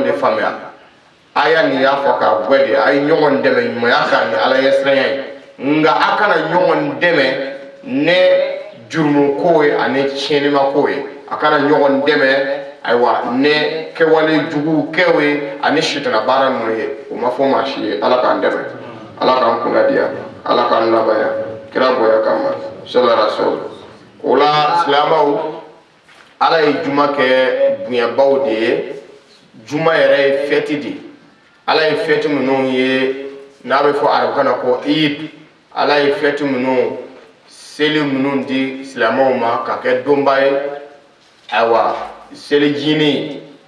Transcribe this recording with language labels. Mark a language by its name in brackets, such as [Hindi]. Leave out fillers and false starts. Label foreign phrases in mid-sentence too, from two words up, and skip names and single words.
[Bambara] de faamuya aya nin y'a fɔ k'a gwɛde a ye ɲɔgɔn dɛmɛ ɲumanya kan ni ala ɲɛ siranya ye nga a kana ɲɔgɔn dɛmɛ ne jurumu ko ye ani tiɲɛnima ko ye a kana ɲɔgɔn dɛmɛ ayiwa ne kɛwale jugu kɛw ye ani sitana baara ninnu ye o ma fɔ maa si ye ala k'an dɛmɛ ala k'an kunna diya ala k'an labaya kira bonya kama [Arabic] صلى الله عليه وسلم [Bambara] o la silamɛw ala ye juma kɛ bonyabaw de ye juma yɛrɛ ye fɛti de ala ye fɛti minnu ye n'a bɛ fɔ arabukan na ko eid ala ye fɛti minnu seli minnu di silamɛw ma ka kɛ donba ye ayiwa selijini